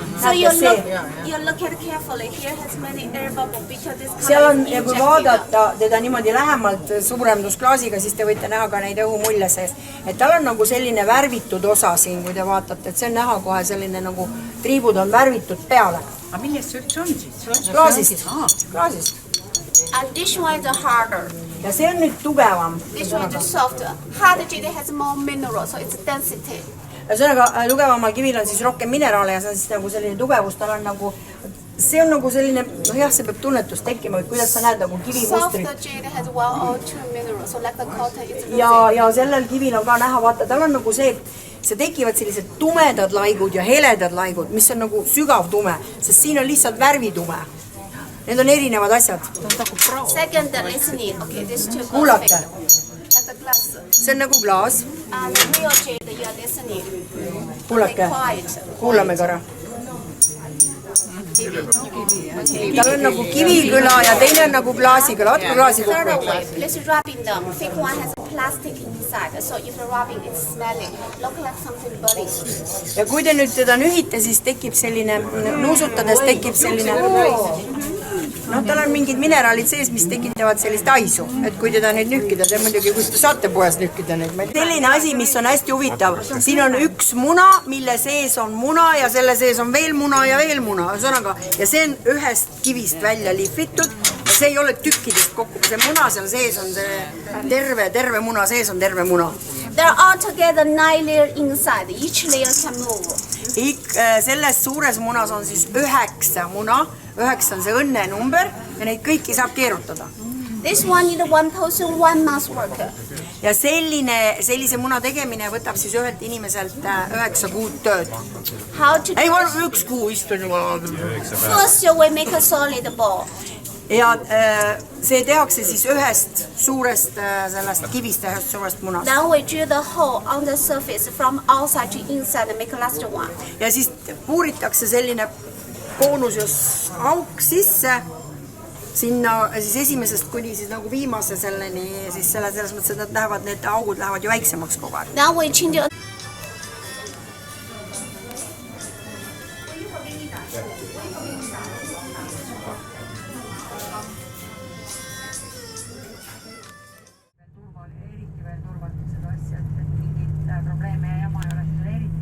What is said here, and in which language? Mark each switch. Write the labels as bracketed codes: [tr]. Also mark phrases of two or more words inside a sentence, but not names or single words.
[et] Seal on, ja kui vaadata teda niimoodi lähemalt suuremdusklaasiga, siis te võite näha ka neid õhumulle sees. Et tal on nagu selline värvitud osa siin, kui te vaatate, et see on näha kohe selline nagu triibud on värvitud peale. Aga millest see üldse on siis? Klaasist. [en] And this one is harder. [et] Ja see on nüüd tugevam. [en] This one is softer. Hard jade has more mineral, so it's density. [et] Ühesõnaga, tugevamal kivil on siis rohkem mineraale ja see on siis nagu selline tugevus, tal on nagu, see on nagu selline, see peab tunnetus tekkima, et kuidas sa näed nagu kivimustrit. [en] Soft jade has 1 or 2 minerals, so like the cotton is [et] ja sellel kivil on ka näha, vaata, tal on nagu see, et see tekivad sellised tumedad laigud ja heledad laigud, mis on nagu sügav tume, sest siin on lihtsalt värvitume. Need on erinevad asjad. [en] Second listening, okay, this two [et] kuulake. glass. See on nagu klaas. [en] And real jade, you are listening. [et] Kuulake, kuulame korra. Tal on nagu kivikõla ja teine on nagu klaasikõla. Vaatku klaasi kokku. [en] Let's rubbing them. Thick one has plastic inside, so if you're rubbing, it's smelling. Look like something burning. [et] Ja kui te nüüd teda nühite, siis tekib selline, nuusutades tekib selline... tal on mingid mineraalid sees, mis tekitavad sellist aisu. Et kui teda nüüd nühkida, te muidugi, kus te saate poes nühkida nüüd. Selline asi, mis on hästi huvitav. Siin on üks muna, mille sees on muna ja selle sees on veel muna ja veel muna. Ja see on ühest kivist välja lihvitud. See ei ole tükkidest kokku. See muna seal sees on see terve muna, sees on terve muna. [en] They're all together 9 layers inside. Each layer can move. [et] Selles suures munas on siis 9 muna, 9 on see õnnenumber ja neid kõiki saab keerutada. [en] This one is 1 person, 1 month's work. [et] Ja sellise muna tegemine võtab siis ühelt inimeselt 9 kuud tööd. Ei, 1 kuu istun juba. [en] First we make a solid ball. [et] Ja see tehakse siis ühest suurest sellest kivist ja ühest suurest munast. [en] Then we drill the hole on the surface from outside to inside and make last one. [et] Ja siis puuritakse selline koonus auk sisse sinna siis esimesest kuni siis nagu viimase selleni siis selles mõttes, et need augud lähevad ju väiksemaks kogu aeg. [en] Now we change it. [et] Eriti veel turvata seda asja, et mingit probleeme ja jama ei ole, siis on eriti